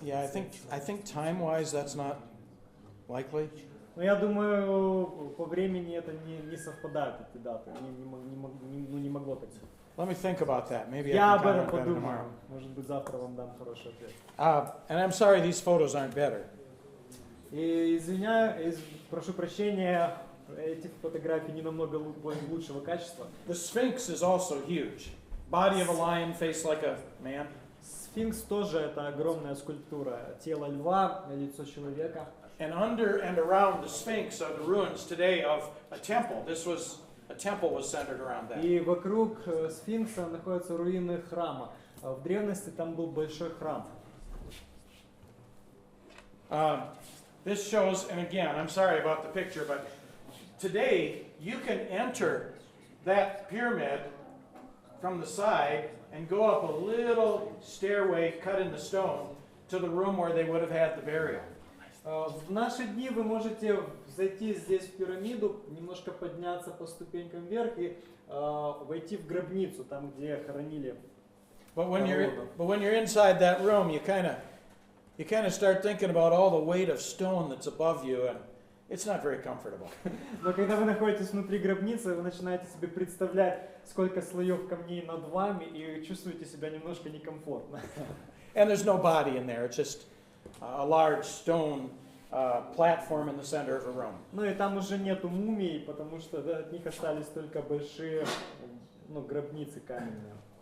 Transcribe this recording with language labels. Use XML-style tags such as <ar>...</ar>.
<en>Yeah, I think time-wise that's not likely.</en> <ru>Но я думаю, по времени это не совпадают эти даты, не могло так быть.</ru> <en>Let me think about that. Maybe</en> <ru>Я</ru> <en>I</en> <ru>об</ru> <en>can</en> <ru>этом</ru> <en>comment better</en> <ru>подумаю.</ru> <en>tomorrow.</en> <ru>Может быть, завтра вам дам хороший ответ.</ru> <en>And I'm sorry these photos aren't better.</en> <ru>И прошу прощения, эти фотографии не намного лучшего качества.</ru> <en>The Sphinx is also huge. Body of a lion, face like a man.</en> <ru>Сфинкс тоже это огромная скульптура. Тело льва, лицо человека.</ru> <en>And under and around the Sphinx are the ruins today of a temple. A temple was centered around that.</en> <ru>И вокруг сфинкса находятся руины храма. В древности там был большой храм.</ru> <en>This shows, and again, I'm sorry about the picture, but today you can enter that pyramid from the side and go up a little stairway cut in the stone to the room where they would have had the burial.</en> <ru>В наши дни вы можете зайти здесь в пирамиду, немножко подняться по ступенькам вверх и войти в гробницу, там, где хоронили.</ru> <en>But when you're inside that room, you kind of you kind of start thinking about all the weight of stone that's above you, and it's not very comfortable.</en> <ru>Но когда вы находитесь внутри гробницы, вы начинаете себе представлять, сколько слоев камней над вами, и чувствуете себя немножко некомфортно.</ru> <en>And there's no body in there. It's just a large stone platform in the center of a room.</en> <ru>Ну и там уже нету мумий, потому что от них остались только большие, гробницы каменные.</ru>